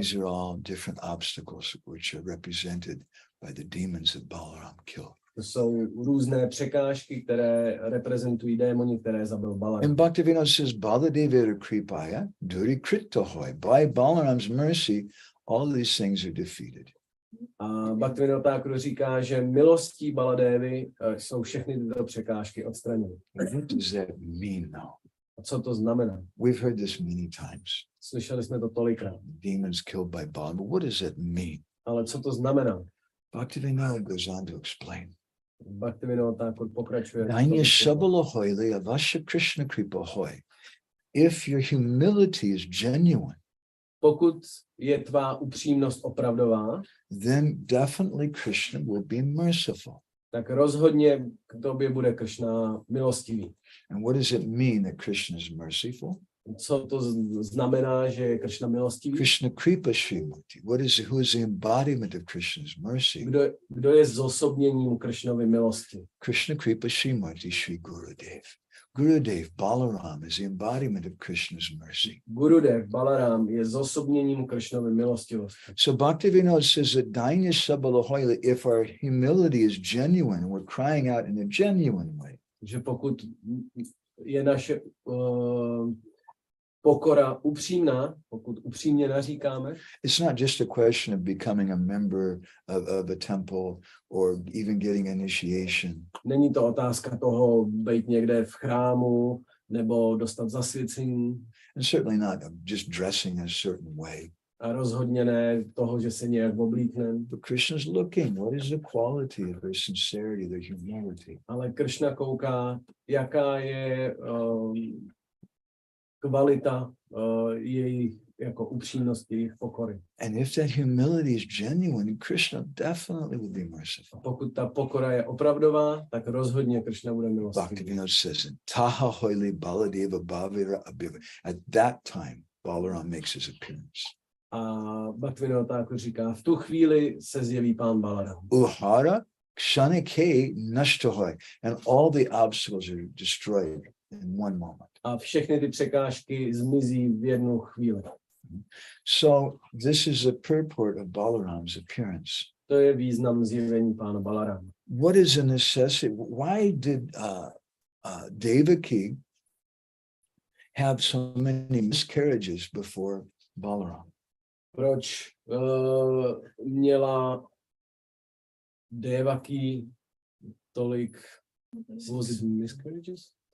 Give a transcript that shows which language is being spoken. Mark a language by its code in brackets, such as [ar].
[en] These are all different obstacles which are represented by the demons that Balaram killed. [cs] To jsou různé překážky, které reprezentují démoni, které zabil Balaram. [en] And Bhaktivinoda says, [bn] Baladevira kripaya, duri kritohoy. [en] By Balaram's mercy, all these things are defeated. [cs] A Bhaktivinoda Thakur říká, že milostí Baladevy jsou všechny tyto překážky odstraněny. [en] What does that mean now? [cs] A co to znamená? [en] We've heard this many times. [cs] Slyšeli jsme to tolikrát. [en] Demons killed by Balaram. But what does that mean? [cs] Ale co to znamená? [en] Bhaktivinoda goes on to explain. [cs] Bhaktivinoda Thakur pokračuje. [bn] Dainya Shabalahoy Avasha Krishna Kripahoy. [en] If your humility is genuine, [cs] pokud je tvá upřímnost opravdová, [en] then definitely Krishna will be merciful. [cs] tak rozhodně k tobě bude Krishna milostivý. [en] And what does it mean that Krishna is merciful? [cs] Co to znamená, že je Krishna milostivý? [bn] Krishna Kripa Srimurti. [en] Who is the embodiment of Krishna's mercy? [cs] Kdo je zosobněním Krishnovy milosti? [bn] Krishna Kripa Srimurti Shri Gurudev. [en] Gurudev, Balaram, is the embodiment of Krishna's mercy. [cs] Gurudev, Balaram, je zosobněním Krishnovy milostivosti. [en] So Bhaktivinoda says that [bn] Dainya Sabalahoyla, [en] if our humility is genuine, we're crying out in a genuine way. [cs] Že pokud je naše pokora upřímná, pokud upřímně naříkáme, [en] it's not just a question of becoming a member of a temple or even getting initiation. [cs] Není to otázka toho být někde v chrámu nebo dostat zasvěcení. [en] And certainly not just dressing a certain way. [cs] A rozhodně ne toho, že se nějak oblíkneme. [en] But Krishna's looking, what is the quality of their sincerity, their humility? [cs] Ale Krishna kouká, jaká je kvalita jejich jako upřímnosti, jejich pokory. [en] And if that humility is genuine, Krishna definitely will be merciful. [cs] Pokud ta pokora je opravdová, tak rozhodně Krishna bude milostivý. [en] Bhaktivinoda says, [bn] Taha hoili baladeva bhavira abhiva. [en] At that time, Balaram makes his appearance. [cs] A Bhaktivinoda Thakur říká, v tu chvíli se zjeví pán Balaram. [bn] Uhara kshanike nashtahoy. [en] And all the obstacles are destroyed in one moment. [cs] A všechny ty překážky zmizí v jednu chvíli. [en] So this is the purport of Balaram's appearance. [cs] To je význam zjevení pána Balarama. [en] What is a necessity? Why did Devaki have so many miscarriages before Balaram? [cs] Proč měla Devaki tolik [en] miscarriages?